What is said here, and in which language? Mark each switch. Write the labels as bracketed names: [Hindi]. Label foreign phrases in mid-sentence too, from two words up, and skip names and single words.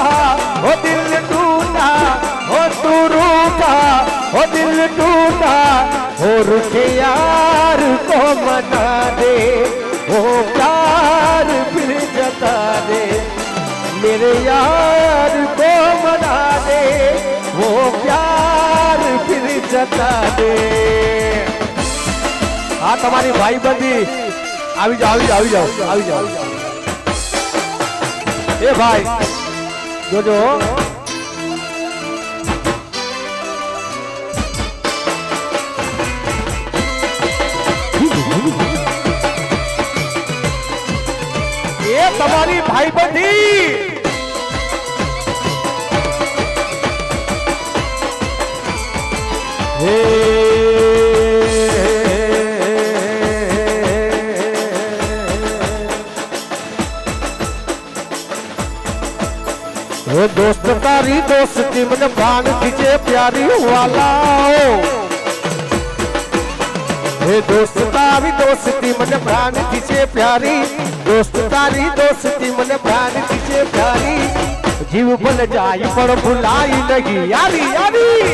[Hindi] हो दिल टूटा हो, तू रूठा हो दिल टूटा, हो रुके यार को मना दे वो प्यार फिर जता दे, मेरे यार को मना दे वो प्यार फिर जता दे. [Gujarati] આ તમારી ભાઈબંધી આવી જાઓ આવી જાઓ આવી જાઓ આવી જાઓ. એ ભાઈ જોજો એ તમારી ભાઈબંધી હે દોસ્ત તારી દોસ્તી મન પ્રાણ ખીંચે પ્યારી વાલાઓ, હે દોસ્ત તારી દોસ્તી મન પ્રાણ ખીંચે પ્યારી, દોસ્ત તારી દોસ્તી મન પ્રાણ ખીંચે પ્યારી, જીવ ભલ જાઈ પર ભુલાઈ નહીં યારી યારી.